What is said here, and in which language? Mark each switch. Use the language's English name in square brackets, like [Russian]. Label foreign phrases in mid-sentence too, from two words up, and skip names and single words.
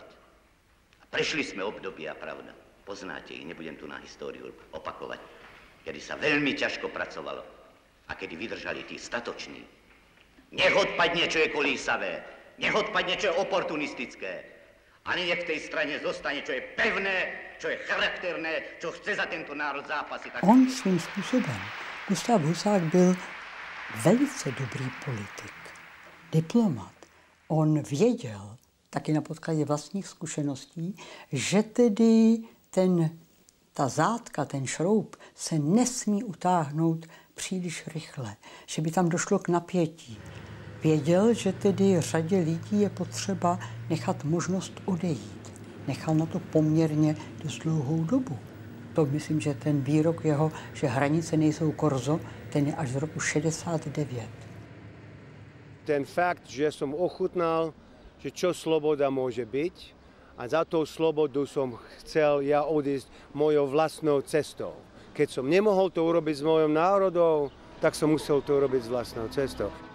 [Slovak] A prešli sme obdobia, pravda, poznáte ich, nebudem tu na históriu opakovať, kedy sa veľmi ťažko pracovalo a kedy vydržali tí statoční. Nech odpadne, čo je kolísavé, nech odpadne, čo je oportunistické, a nech v tej strane zostane, čo je pevné, čo je charakterné, čo chce za tento národ zápasiť. [Czech] On svým způsobem, Gustav Husák, byl velice dobrý politik, diplomat. On věděl, taky na podkladě vlastních zkušeností, že tedy ta zátka, ten šroub se nesmí utáhnout příliš rychle, že by tam došlo k napětí. Věděl, že tedy řadě lidí je potřeba nechat možnost odejít. Nechal na to poměrně dost dlouhou dobu. To myslím, že ten výrok jeho, že hranice nejsou korzo, ten je až z roku 69. [Slovak] Ten fakt, že som ochutnal, že čo sloboda môže byť, a za tou slobodu som chcel ja odísť mojou vlastnou cestou. Keď som nemohol to urobiť s mojou národou, tak som musel to urobiť s vlastnou cestou.